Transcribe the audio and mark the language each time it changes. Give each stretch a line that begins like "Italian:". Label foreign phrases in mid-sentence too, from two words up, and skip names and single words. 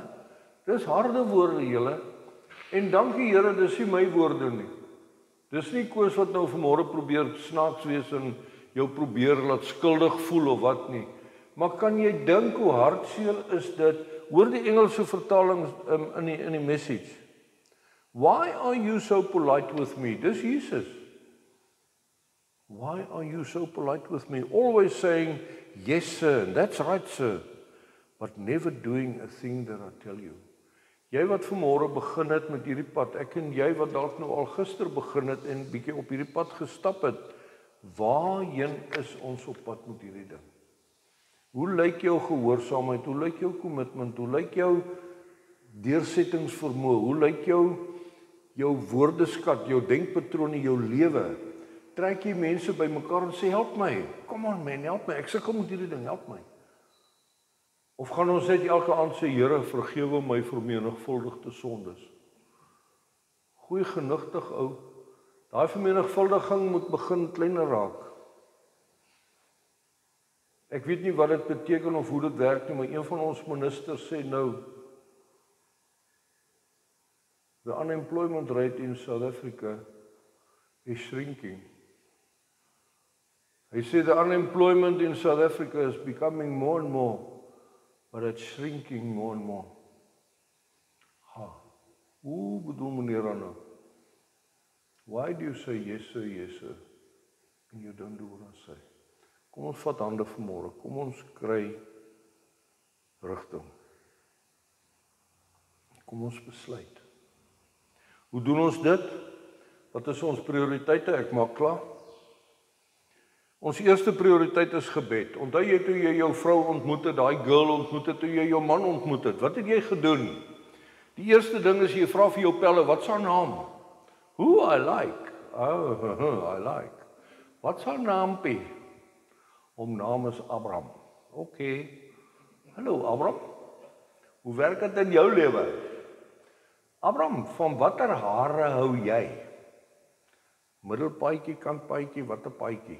Afrikaans: Dis harde woorde julle. En dankie Here, dis nie my woorde nie. Dis nie Koos wat nou vanmôre probeer snaaks wees en jou probeer laat skuldig voel of wat nie. Maar kan jy dink hoe hartseer is dit? Hoor die Engelse vertaling in die message.
English: Why are you so polite with me?
Afrikaans: Dis Jesus.
English: Why are you so polite with me? Always saying, yes sir, that's right sir, but never doing a thing that I tell you.
Afrikaans: Jy wat vanmôre begin het met hierdie pad, ek en jy wat dalk nou al gister begin het en bietjie op hierdie pad gestap het, waarheen is ons op pad met hierdie ding? Hoe lyk jou gehoorsaamheid? Hoe lyk jou commitment? Hoe lyk jou deursettingsvermoë? Hoe lyk jou woordeskat, jou denkpatrone, jou lewe? Trek jy mense bymekaar en sê, help my,
English: come on man,
Afrikaans: help my, ek sukkel met hierdie ding, help my. Of gaan ons net elke aand sê, Here, vergewe my vermenigvuldigde sondes? Goeie genigtig ou, daai vermenigvuldiging moet begin kleiner raak. Ek weet nie wat dit beteken of hoe dit werk nie, maar een van ons ministers sê nou,
English: the unemployment rate in South Africa is shrinking.
Afrikaans: Hy sê
English: the unemployment in South Africa is becoming more and more, but it's shrinking more and more.
Afrikaans: Hoe bedoel meneer nou?
English: Why do you say yes sir, and you don't do what I say?
Afrikaans: Kom ons vat hande vanmôre, kom ons kry rigting. Kom ons besluit. Hoe doen ons dit? Wat is ons prioriteite? Ek maak klaar. Ons eerste prioriteit is gebed. Onthou jy toe jy jou vrou ontmoet het, daai girl ontmoet het, toe jy jou man ontmoet het, wat het jy gedoen? Die eerste ding is jy vra vir jou pelle, wat is haar naam?
English: Who I like. Oh, I like.
Afrikaans: Wat is haar naampie? Om naam is Abraham. Okay. Hallo Abraham. Hoe werk dit in jou lewe? Abraham, van watter hare hou jy? Middelpaadjie, kantpaadjie, watter paadjie?